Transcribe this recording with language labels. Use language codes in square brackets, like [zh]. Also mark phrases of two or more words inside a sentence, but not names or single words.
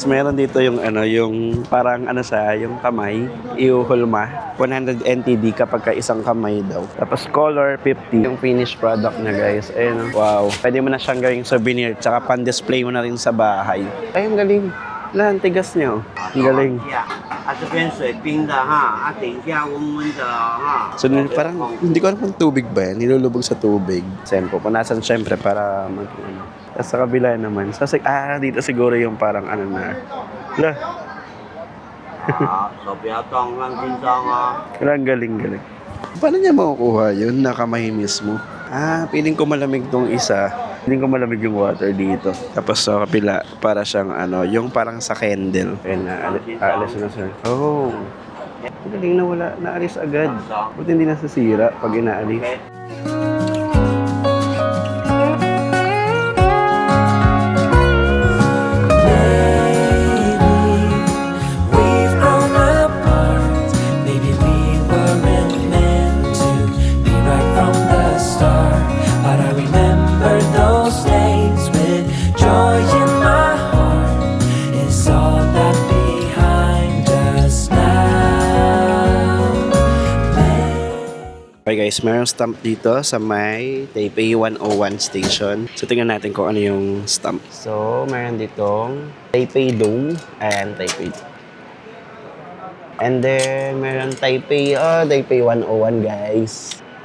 [tl] Meron dito yung yung parang yung kamay, iuhulma. 100 NTD kapag ka isang kamay daw. Tapos, color 50. Yung [en] finished product [tl] na guys. Ayun, wow. Pwede mo na siyang gawing souvenir. Tsaka pan-display mo na rin sa bahay. Ay, ang galing. Wala, ang tigas niyo. Ang galing. [zh] 这边水冰的哈，等一下温温的哈。 [tl] So, parang hindi ko alam kung tubig ba yan. Nilulubog sa tubig. Saan pupunasan syempre para Tapos sa kabila naman. So, dito siguro yung parang na. Wala. [zh] 好，手不要动，放轻松哦。 [tl] Ang galing. Paano niya makukuha yun? Nakamay mismo. Piling ko malamig tong isa. Piling ko malamig yung water dito. Tapos sa kapila, para siyang yung parang sa candle. Ayun, aalis na sir. Oh. Ang galing na wala. Naalis agad. Buti hindi nasasira pag inaalis. [en] We've grown apart. Maybe we weren't meant to be right from the start. But I remember those days with joy in my heart. Is all that behind us now. Okay guys, [tl] mayroong stamp dito sa may Taipei 101 station. So tingnan natin kung ano yung stamp. So mayroon ditong Taipei Dome and Taipei. [en] And then [tl] mayroon Taipei 101 guys.